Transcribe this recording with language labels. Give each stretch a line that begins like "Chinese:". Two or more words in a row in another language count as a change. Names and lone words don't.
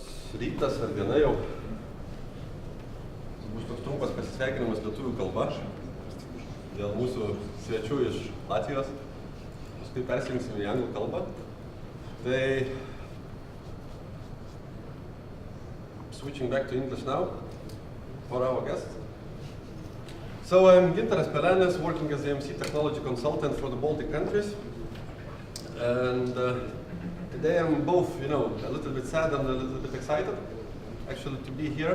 Lithuanian: Rytas ar diena jau. Bus toks trumpas pasisveikinimas lietuvių kalba dėl mūsų svečių iš Latvijos. Paskui persijungsim į anglų kalbą.
English: Tai switching back to English now for our guests. So I'm Gintaras Pelenis, working as the MC technology consultant for the Baltic countries. And today I'm both, a little bit sad and a little bit excited, actually, to be here.